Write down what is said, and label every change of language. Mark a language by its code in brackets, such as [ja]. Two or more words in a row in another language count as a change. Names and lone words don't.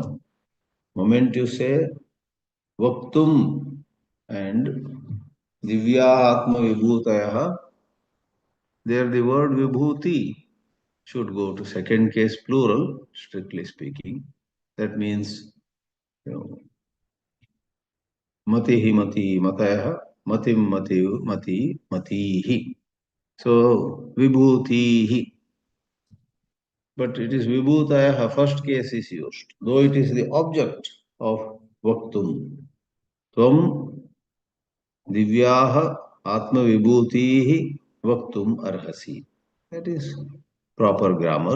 [en] Moment you say Vaktum and [sa] दिव्या आत्म विभूतयः, [en] there the word Vibhuti should go to second case plural, strictly speaking. That means, you know, [sa] मतिः मती मतयः, मतिम् मती मती मतीः. [en] So Vibhutihi. But it is Vibhutayaha, first case is used, though it is the object of Vaktum. [sa] त्वम् दिव्याः आत्म विभूतीः वक्तुम् अर्हसि. [en] That is proper grammar.